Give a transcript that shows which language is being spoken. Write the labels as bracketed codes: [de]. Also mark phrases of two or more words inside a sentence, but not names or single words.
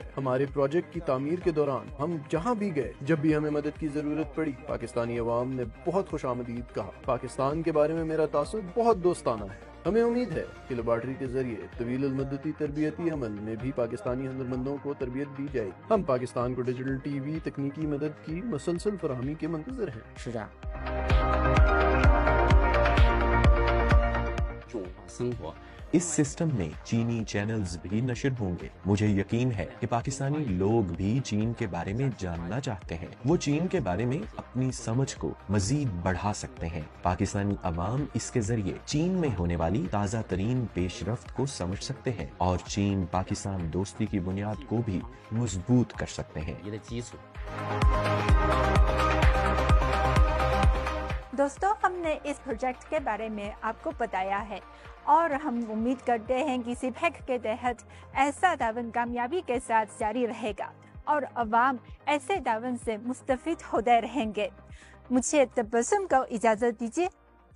[ur] ہمارے پروجیکٹ کی تعمیر کے دوران ہم جہاں بھی گئے، جب بھی ہمیں مدد کی ضرورت پڑی، پاکستانی عوام نے بہت خوش آمدید کہا۔ پاکستان کے بارے میں میرا تاثر بہت دوستانہ ہے۔ ہمیں امید ہے کہ لیبارٹری کے ذریعے طویل المدتی تربیتی عمل میں بھی پاکستانی ہنرمندوں کو تربیت دی جائے گی۔ ہم پاکستان کو [en] digital TV [ur] تکنیکی مدد کی مسلسل فراہمی کے منتظر ہیں۔ [zh] 是这样。中华生活 [ur] اس سسٹم میں چینی چینلز بھی نشر ہوں گے۔ مجھے یقین ہے کہ پاکستانی لوگ بھی چین کے بارے میں جاننا چاہتے ہیں۔ وہ چین کے بارے میں اپنی سمجھ کو مزید بڑھا سکتے ہیں۔ پاکستانی عوام اس کے ذریعے چین میں ہونے والی تازہ ترین پیش رفت کو سمجھ سکتے ہیں اور چین پاکستان دوستی کی بنیاد کو بھی مضبوط کر سکتے ہیں۔ [zh] 你的基础。 [ur] دوستوں ہم نے اس پروجیکٹ کے بارے میں آپ کو بتایا ہے اور ہم امید کرتے ہیں کہ سپیک کے تحت ایسا تعاون کامیابی کے ساتھ جاری رہے گا اور عوام ایسے تعاون سے مستفید ہوتے رہیں گے. مجھے تبسم کو اجازت دیجیے.